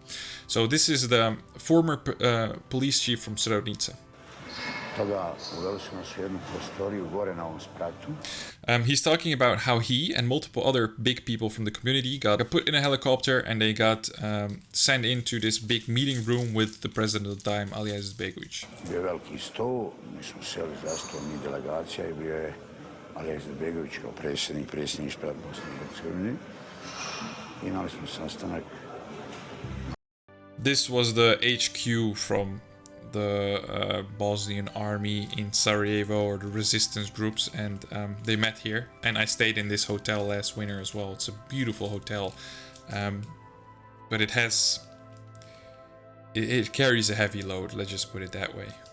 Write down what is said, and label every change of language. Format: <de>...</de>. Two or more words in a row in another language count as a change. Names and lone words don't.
<en>So this is the former police chief from Srebrenica. He's talking about how he and multiple other big people from the community got put in a helicopter and they got sent into this big meeting room with the president of the time, Alija Izetbegovic.</en> <bs>Bio je veliki sto, mi smo seli za sto, mi delegacija, i bio je Alija Izetbegovic kao predsjedništva Bosne i Hercegovine. Imali smo sastanak.</bs> <en>This was the HQ from the Bosnian army in Sarajevo, or the resistance groups, and they met here, and I stayed in this hotel last winter as well. It's a beautiful hotel, but it carries a heavy load, let's just put it that way.</en>